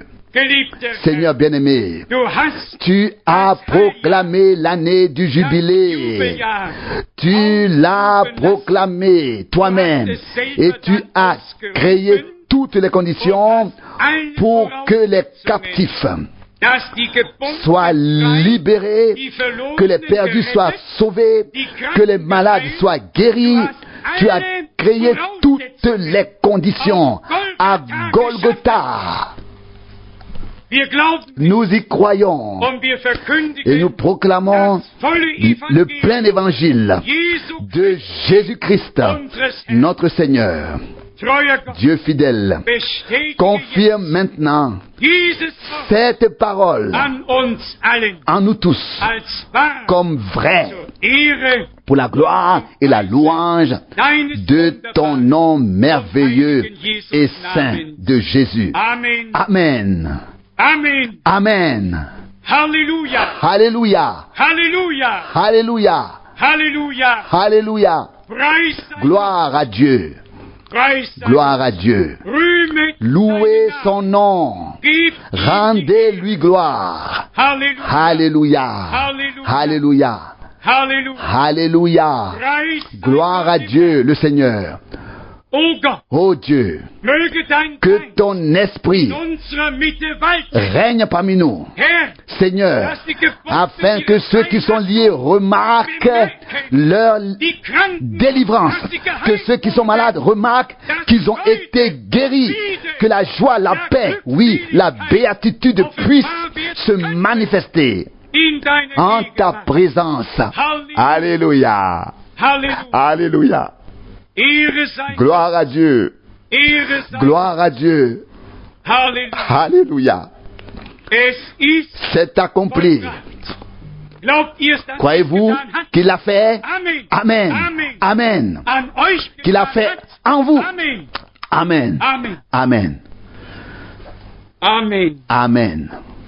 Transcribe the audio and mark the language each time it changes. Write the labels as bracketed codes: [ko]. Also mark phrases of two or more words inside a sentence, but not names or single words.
[fr] Seigneur bien-aimé, tu as proclamé l'année du jubilé. Tu l'as proclamé toi-même et tu as créé toutes les conditions pour que les captifs [de] dass die Gebundenen [fr] soient libérés, [de] die Verlorenen [fr] que les perdus soient [de] gerettet, [fr] sauvés, que les malades soient guéris. Tu as créé toutes les conditions à Golgotha. [de] Wir glauben [fr] Nous y croyons [de] und wir [fr] et [de] verkündigen [fr] nous proclamons [de] das volle [fr] le plein [de] Evangelium [fr] évangile [de] Jesu [fr] de Jésus-Christ, [de] unseres Herrn. [fr] notre Seigneur. [de] Treuer Gott, [fr] Dieu fidèle, [de] bestätige [fr] confirme maintenant [de] jetzt dieses Wort [fr] cette parole [de] an uns allen [fr] en nous tous [de] als wahr [fr] comme vrai [de] zur Ehre [fr] pour la gloire et la louange [de] deines [fr] de ton [de] wunderbaren [fr] nom merveilleux [de] heiligen Jesus [fr] et saint [de] Namen. [fr] de Jésus. [de] Amen. [fr] Amen. [de] Amen. [fr] Amen. [de] Halleluja. [fr] Alléluia. [de] Halleluja. [fr] Alléluia. [de] Halleluja. [fr] Alléluia. [de] Preis sei [fr] Gloire à Dieu. [de] Preis sei [fr] Gloire à Dieu. [de] Rühmet [fr] Louez [de] seinen [fr] son nom. [de] Namen. Gebt ihm [fr] Rendez-lui gloire. [de] Halleluja. [fr] Alléluia. Alléluia. Alléluia. [de] Halleluja. [fr] Alléluia. [de] Preis sei [fr] Gloire à [de] Gott im [fr] Dieu, le Seigneur. [de] O Gott, [fr] Ô Dieu, [de] möge dein [fr] que [de] Geist [fr] ton esprit [de] in unserer Mitte walten. [fr] règne parmi nous, [de] Herr, [fr] Seigneur, [de] dass die Gebundenen [fr] afin que ceux qui sont liés remarquent leur [de] die Kranken, [fr] délivrance, [de] dass die [fr] que ceux qui sont malades remarquent qu'ils ont été guéris, que la joie, la paix, oui, la béatitude puisse se manifester [de] in deiner [fr] en ta [de] Gegenwart. [fr] présence. [de] Halleluja. [fr] Alléluia. [de] Halleluja. [fr] Alléluia. [de] Ehre sei [fr] Gloire à Dieu. [de] Ehre sei [fr] Gloire à Dieu. [de] Halleluja. [fr] Alléluia. [de] Es ist [fr] C'est accompli. [de] vollbracht. Glaubt ihr es, dass er [fr] Croyez-vous [de] es getan hat? [fr] qu'il l'a fait? [de] Amen. [fr] Amen. [de] Amen. [fr] Amen. [de] An euch [fr] Qu'il a [de] getan [fr] fait [de] hat? [fr] en vous. [de] Amen. [fr] Amen. [de] Amen. [fr] Amen. [de] Amen. [fr] Amen.